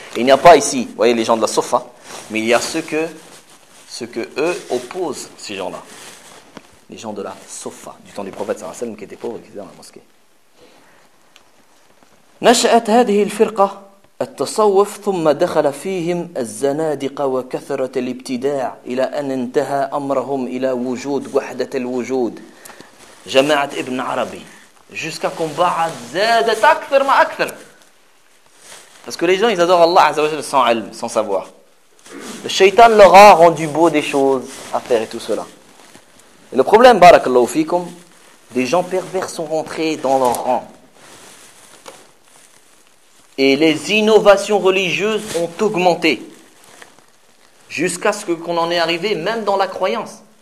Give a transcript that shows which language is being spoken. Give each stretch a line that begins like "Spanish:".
French: Il n'y a pas ici, vous voyez, les gens de la صُفَة, mais il y a ce que eux opposent, ces gens-là. Les gens de la صُفَة, du temps du prophète sallallahu alayhi wa sallam, qui étaient pauvres et qui étaient dans la mosquée.
Arabic: نشأت هذه الفرقة التصوف ثم دخل فيهم الزنادقة وكثرة الابتداع إلى أن انتهى أمرهم إلى وجود وحدة الوجود جماعة ابن عربي
French: jusqu'à qu'on
Arabic: بعد زادت أكثر ما أكثر.
French: Parce que les gens, ils adorent Allah عز وجل sans علم, sans savoir. Le shaitan leur a rendu beau des choses à faire et tout cela. Et le problème, barakallahu fikum, des gens pervers sont rentrés dans leur rang. Et les innovations religieuses ont augmenté. Jusqu'à ce qu'on en ait arrivé, même dans la croyance.